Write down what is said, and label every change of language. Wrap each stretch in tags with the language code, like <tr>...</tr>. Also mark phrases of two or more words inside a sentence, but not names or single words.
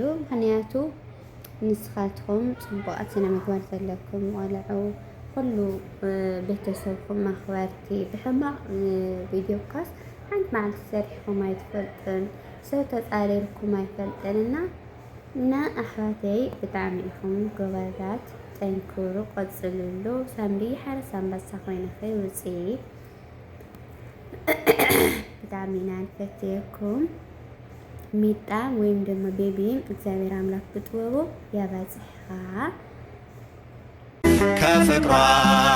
<ti>ምክንያቱ ንስኻትኩም ፅቡቓት ስነ ምግባር ዘለኩም ቆልዑ ኩሉ ቤተሰብኩም መኽበርቲ ብሕማቕ ቪድዮ ካስ ሓንቲ መዓልቲ ሰሪሕኩም ኣይትፈልጥን ሰብ ተፃሪርኩም ኣይፈልጥንና እና ኣሕዋተይ ብጣዕሚ ኢኹም ጎበዛት ጠንክሩ ቆፅልሉ ሳምሪ ሓረስ ኣንበሳ ኮይነኸይ ውፅኢት ብጣዕሚ ኢና ንፈትየኩም ሚጣ ወይም ደግሞ ቤቢም እግዚአብሔር አምላክ ብጥበቡ ያባጽሕኻ</ti> <am>ከፍቅሯ</am>